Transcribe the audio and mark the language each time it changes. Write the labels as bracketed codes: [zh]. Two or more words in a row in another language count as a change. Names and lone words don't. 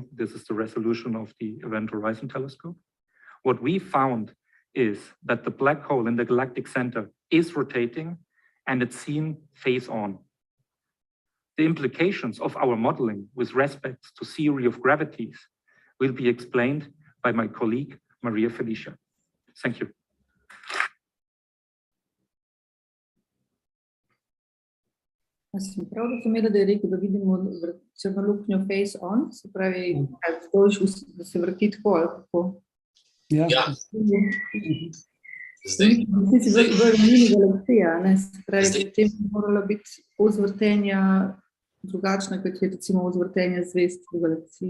[en] This is the resolution of the Event Horizon Telescope. What we found is that the black hole in the galactic center is rotating and it's seen face on. The implications of our modeling with respect to theory of gravities will be explained by my colleague, Maria Felicia. Thank you. [sl] Sem prav razumela, da je rekel, da vidimo črno luknjo [en] face on, [sl] se pravi, da se vrti tako ali kako? Ja. Zdaj si v galaksija, se pravi, da tem morala biti ozvrtenja drugačna, kot je recimo ozvrtenja zvezd v galaksiji.